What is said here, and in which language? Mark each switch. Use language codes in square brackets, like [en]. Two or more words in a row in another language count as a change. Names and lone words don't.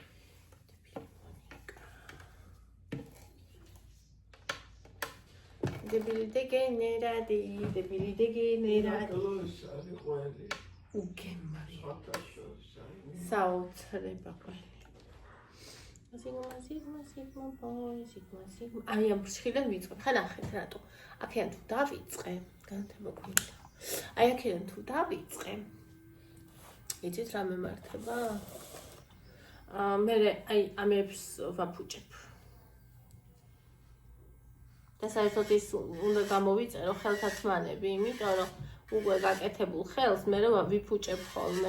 [ka] დებილი დეგენერატი. Ukemari. საოცრება ყველი. [en] Sigma boy. [ka] Ai am frთხილად ვიწყებ. ხან ახეთ რატო? აქედან თუ დავიწყე, განათება გვინდა. აი აქედან თუ დავიწყე. იცით რა მემართება? მე აი ამებს ვაფუჭებ. და საერთოდ ის უნდა გამოვიწერო ხელთათმანები, იმიტომ რომ უკვე გაკეთებულ ხელს მე რომ ვიფუჭებ ხოლმე.